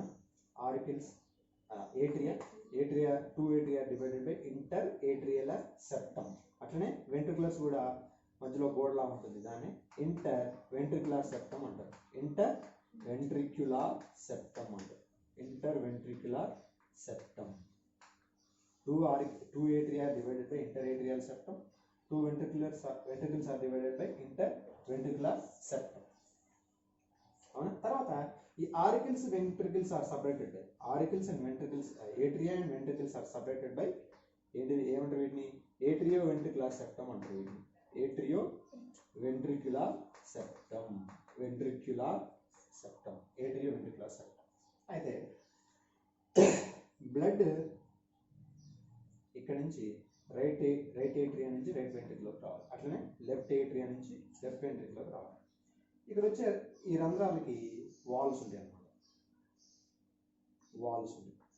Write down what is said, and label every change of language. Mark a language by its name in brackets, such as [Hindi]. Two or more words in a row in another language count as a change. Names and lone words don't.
[English] auricles, atria, two atria divided by inter atrial septum. [Telugu] అట్లనే వెంట్రికులర్స్ కూడా మధ్యలో గోడలా ఉంటుంది, దాన్ని [English] inter ventricular septum [Telugu] అంటారు. [English] inter ventricular septum. two atria are divided by interatrial septum, two ventricles are divided by interventricular septum. [Telugu] అవునా? తర్వాత ఈ [English] auricles ventricles are separated by auricles and ventricles, atria and ventricles are separated by [Telugu] ఏంటిది ఏమంటారు వీటిని? [English] atrioventricular septum [Telugu] అంటారు వీటిని. [English] atrioventricular septum, ventricular septum, atrioventricular septum. [Telugu] అయితే బ్లడ్ ఇక్కడ నుంచి [English] right atria [Telugu] నుంచి రైట్ వెంట్రికల్లోకి రావాలి, అట్లనే [English] left atria [Telugu] నుంచి లెఫ్ట్ వెంట్రికల్లోకి రావాలి. ఇక్కడ వచ్చే ఈ రంధ్రాలకి వాల్స్ ఉంటాయి అన్నమాట. వాల్స్ ఉంటాయి.